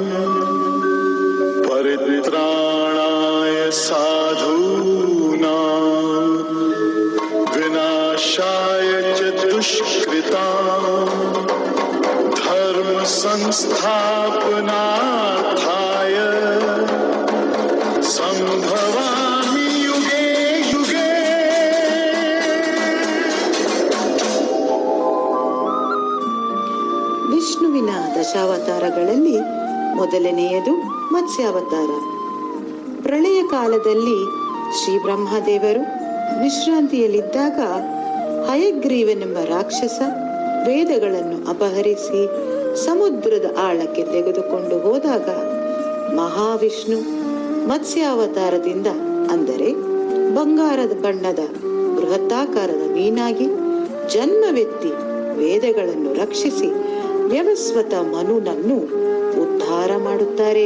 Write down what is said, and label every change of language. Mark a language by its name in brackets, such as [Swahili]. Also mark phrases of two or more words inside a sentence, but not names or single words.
[Sanskrit] ಪರಿತ್ರಾಣಾಯ ಸಾಧೂನಾಂ ವಿನಾಶಾಯ ಚ ದುಷ್ಕೃತಾಂ ಧರ್ಮ ಸಂಸ್ಥಾಪನಾರ್ಥಾಯ ಸಂಭವಾಮಿ ಯುಗೇ ಯುಗೇ. [Kannada] ವಿಷ್ಣುವಿನ ದಶಾವತಾರಗಳಲ್ಲಿ ಮೊದಲನೆಯದು ಮತ್ಸ್ಯಾವತಾರ. ಪ್ರಳಯ ಕಾಲದಲ್ಲಿ ಶ್ರೀ ಬ್ರಹ್ಮದೇವರು ವಿಶ್ರಾಂತಿಯಲ್ಲಿದ್ದಾಗ ಹಯಗ್ರೀವನೆಂಬ ರಾಕ್ಷಸ ವೇದಗಳನ್ನು ಅಪಹರಿಸಿ ಸಮುದ್ರದ ಆಳಕ್ಕೆ ತೆಗೆದುಕೊಂಡು ಹೋದಾಗ ಮಹಾವಿಷ್ಣು ಮತ್ಸ್ಯಾವತಾರದಿಂದ, ಅಂದರೆ ಬಂಗಾರದ ಬಣ್ಣದ ಬೃಹತ್ತಾಕಾರದ ಮೀನಾಗಿ ಜನ್ಮವೆತ್ತಿ ವೇದಗಳನ್ನು ರಕ್ಷಿಸಿ ವ್ಯವಸ್ವತ ಮನುನನ್ನು ಉದ್ಧಾರ ಮಾಡುತ್ತಾರೆ.